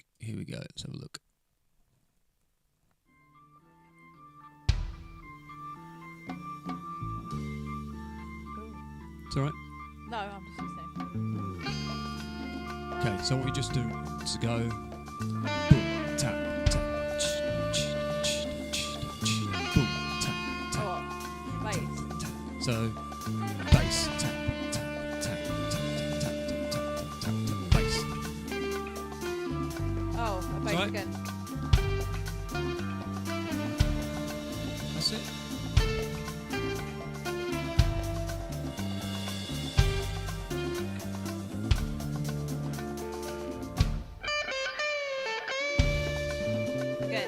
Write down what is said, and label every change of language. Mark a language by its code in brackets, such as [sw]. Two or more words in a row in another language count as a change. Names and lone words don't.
[en] Here we go. Let's have a look. It's all right? No, I'm just listening. Okay, so what we just do is go boom, tap, tap, boom, tap, tap. Oh, what? Bass. So bass, tap, tap, tap, tap, tap, tap, tap, tap, bass. Oh, a bass Right. again. That's it. Again.